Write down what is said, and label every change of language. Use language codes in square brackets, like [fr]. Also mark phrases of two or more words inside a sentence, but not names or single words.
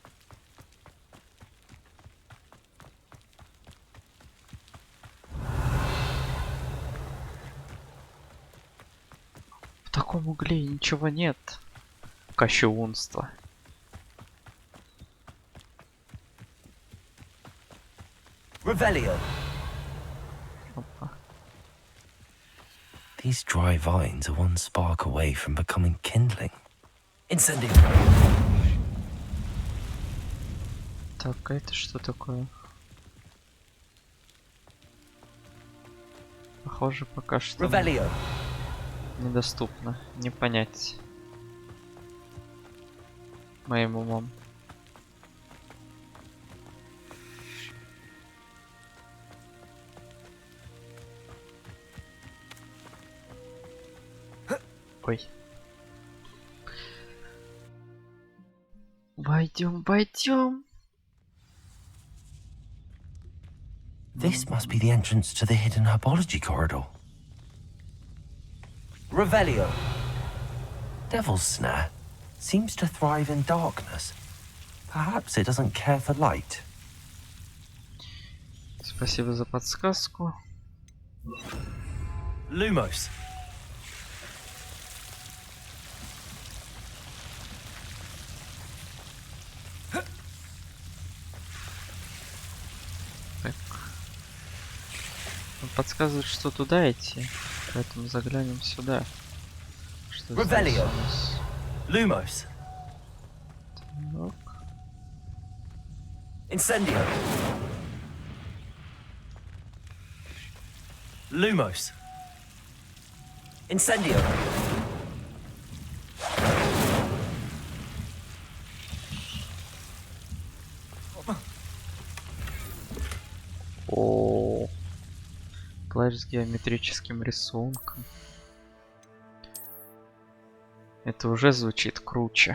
[ru] В таком угле ничего нет. Кощунство. Revelio. Опа. [en] These dry vines are one spark away from becoming kindling. [ru] Incendio. Так, а это что такое? Похоже, пока что Revelio. недоступно. Не понять моим умом. Ой. Войдем. [en] This must be the entrance to the hidden herbology corridor. Revelio. Devil's snare seems to thrive in darkness. Perhaps it doesn't care for light. [ru] Спасибо за подсказку. Lumos. Так. Он подсказывает, что туда идти. Поэтому заглянем сюда. Что здесь у Revelio. нас? Lumos. Так. Incendio. Lumos. Incendio. О, плащ с геометрическим рисунком. Это уже звучит круче.